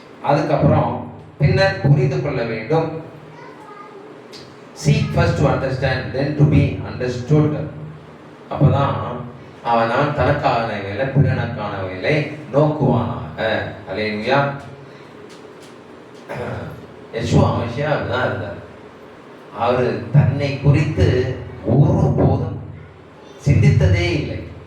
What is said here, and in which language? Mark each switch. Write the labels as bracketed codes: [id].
[ta] அதுக்கப்புறம் பின்னர் புரிந்து கொள்ள வேண்டும். [en] Seek first to understand, then to be understood. [ta] அப்பதான் அவன் தனக்கானவைகளை பிறனுக்கானவைகளை நோக்குவானாக. அல்லேலூயா. யெஷுவா மசியா அப்படிதான் இருந்தார். அவர் தன்னை குறித்து ஒருபோதும் சிந்தித்ததே இல்லை.